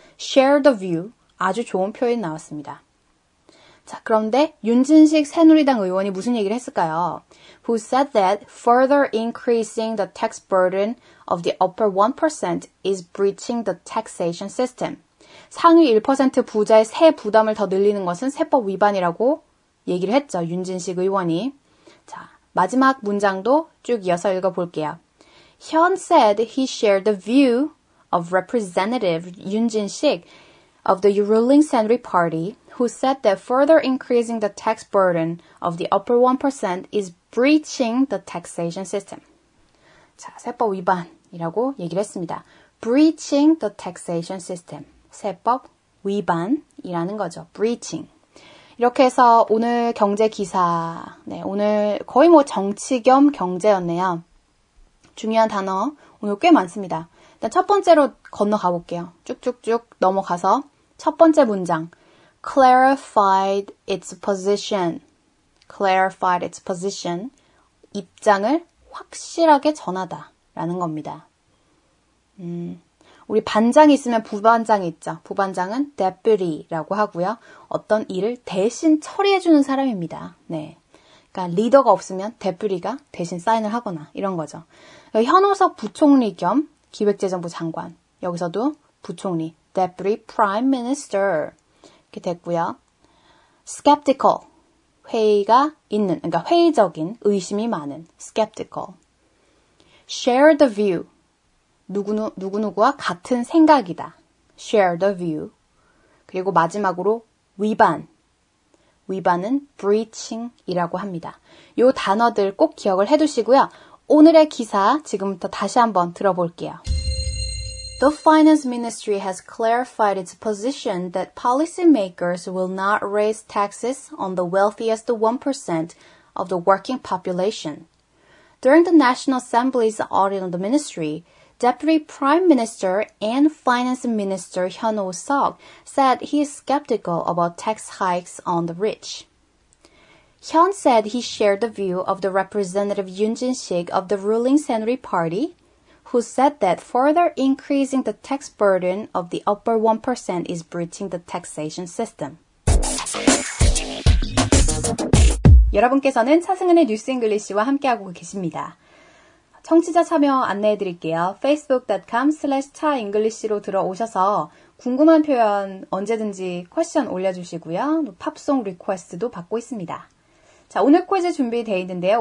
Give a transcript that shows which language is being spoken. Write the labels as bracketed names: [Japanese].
[English] share the view, [Korean] 아주 좋은 표현이 나왔습니다. 자, 그런데 윤진식 새누리당 의원이 무슨 얘기를 했을까요? [English] Who said that further increasing the tax burden of the upper 1% is breaching the taxation system. [Korean] 상위 1% 부자의 세 부담을 더 늘리는 것은 세법 위반이라고 얘기를 했죠. 윤진식 의원이. 자, 마지막 문장도 쭉 이어서 읽어볼게요. [English] Hyun said he shared the view of Representative Yoon Jin-sik of the ruling Saenuri Party, who said that further increasing the tax burden of the upper 1% is breaching the taxation system. [Korean] 자, 세법 위반이라고 얘기를 했습니다. [English] breaching the taxation system. [Korean] 세법 위반이라는 거죠. breaching. 이렇게 해서 오늘 경제 기사, 네, 오늘 거의 뭐 정치 겸 경제였네요. 중요한 단어 오늘 꽤 많습니다. 일단 첫 번째로 건너가 볼게요. 쭉쭉쭉 넘어가서 첫 번째 문장. [English] clarified its position. clarified its position. [Korean] 입장을 확실하게 전하다 라는 겁니다. 우리 반장이 있으면 부반장이 있죠. 부반장은 deputy라고 하고요. 어떤 일을 대신 처리해주는 사람입니다. 네, 그러니까 리더가 없으면 deputy가 대신 사인을 하거나 이런 거죠. 현오석 부총리 겸 기획재정부 장관. 여기서도 부총리, deputy prime minister 이렇게 됐고요. skeptical, 회의가 있는, 그러니까 회의적인, 의심이 많은 skeptical. [English] share the view, [Korean] 누구누구와 같은 생각이다. [English] share the view. [Korean] 그리고 마지막으로 위반. 위반은 breaching이라고 합니다. 이 단어들 꼭 기억을 해두시고요. 오늘의 기사 지금부터 다시 한번 들어볼게요. [English] The Finance Ministry has clarified its position that policymakers will not raise taxes on the wealthiest 1% of the working population. During the National Assembly's audit on the ministry, Deputy Prime Minister and Finance Minister Hyun Oh-seok said he is skeptical about tax hikes on the rich. Hyun said he shared the view of the Representative Yoon Jin-sik of the ruling Saenuri Party, who said that further increasing the tax burden of the upper 1% is breaching the taxation system. [Korean] 여러분께서는 차승은의 뉴스 잉글리시와 함께하고 계십니다. 청취자 참여 안내해드릴게요. facebook.com/차잉글리시로 들어오셔서 궁금한 표현 언제든지 퀘스천 올려주시고요. 팝송 리퀘스트도 받고 있습니다. 자, 오늘 퀴즈 준비되어 있는데요.